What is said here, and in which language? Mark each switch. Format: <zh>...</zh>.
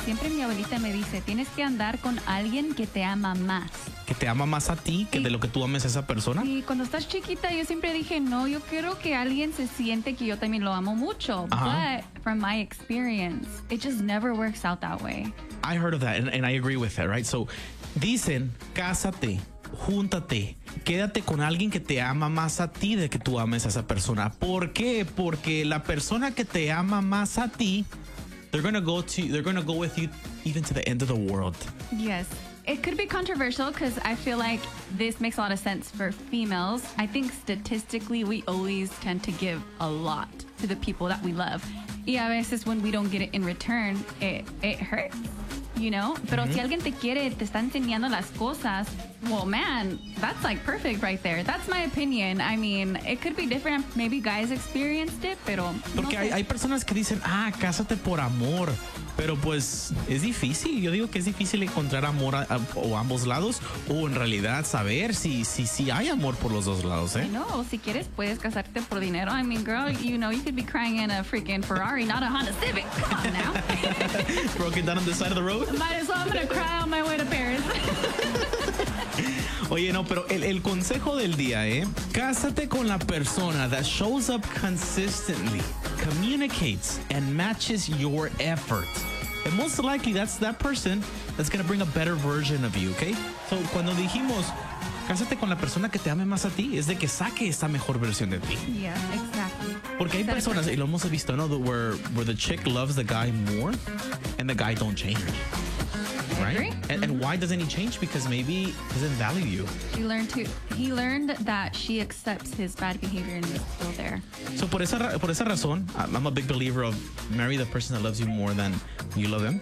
<es>Siempre mi abuelita me dice, tienes que andar con alguien que te ama más. ¿Que te ama más a ti que de lo que tú ames a esa persona? Sí, cuando estás chiquita yo siempre dije, no, yo quiero que alguien se siente que yo también lo amo mucho.</es> <en>But from my experience, it just never works out that way. I heard of that and I agree with that, right?</en> <es>So, dicen, cásate, júntate, quédate con alguien que te ama más a ti de que tú ames a esa persona. ¿Por qué? Porque la persona que te ama más a ti,</es> <en>they're gonna go with you even to the end of the world. Yes. It could be controversial because I feel like this makes a lot of sense for females. I think statistically, we always tend to give a lot to the people that we love.</en> <es>Y a veces</es> <en>when we don't get it in return, it hurts, you know?</en> <es>Pero si alguien te quiere, te está enseñando las cosas,</es> <en>well, man, that's like perfect right there. That's my opinion. I mean, it could be different. Maybe guys experienced it,</en> <es>pero... Porque hay personas que dicen, ah, cásate por amor. Pero pues es difícil, yo digo que es difícil encontrar amor a ambos lados o en realidad saber si hay amor por los dos lados, ¿eh? No, si quieres puedes casarte por dinero.</es> <en>I mean, girl, you know, you could be crying in a freaking Ferrari, not a Honda Civic. Come on now. Broken down on the side of the road. Might as well, I'm gonna cry on my way to Paris.</en> <es>Oye, no, pero el consejo del día, ¿eh? Cásate con la persona</es> <en>that shows up consistently, communicates, and matches your effort. And most likely, that's that person that's going to bring a better version of you, okay?</en> <es>So, cuando dijimos, cásate con la persona que te ame más a ti, es de que saque esa mejor versión de ti.</es> <en>Yeah, exactly.</en> <es>Porque hay personas, y lo hemos visto, ¿no?</es> <en>Where the chick loves the guy more, and the guy don't change. Right? Agree. And, and why doesn't he change? Because maybe he doesn't value you. He learned that she accepts his bad behavior and is still there. So</en> <es>por esa razón,</es> <en>I'm a big believer of marry the person that loves you more than you love him.</en>